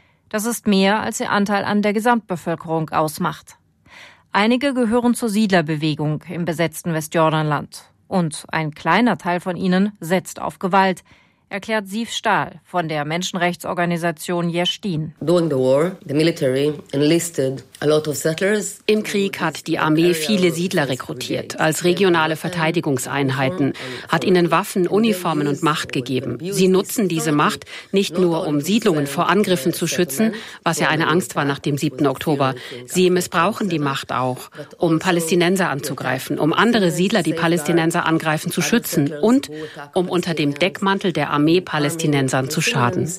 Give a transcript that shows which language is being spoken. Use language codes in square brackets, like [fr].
[de] Das ist mehr, als ihr Anteil an der Gesamtbevölkerung ausmacht. Einige gehören zur Siedlerbewegung im besetzten Westjordanland. Und ein kleiner Teil von ihnen setzt auf Gewalt, erklärt Ziv Stahl von der Menschenrechtsorganisation Yeshdin. [en] During the war, the military enlisted a lot of settlers. [de] Im Krieg hat die Armee viele Siedler rekrutiert, als regionale Verteidigungseinheiten, hat ihnen Waffen, Uniformen und Macht gegeben. Sie nutzen diese Macht nicht nur, um Siedlungen vor Angriffen zu schützen, was ja eine Angst war nach dem 7. Oktober. Sie missbrauchen die Macht auch, um Palästinenser anzugreifen, um andere Siedler, die Palästinenser angreifen, zu schützen und um unter dem Deckmantel der Armee Palästinensern zu schaden.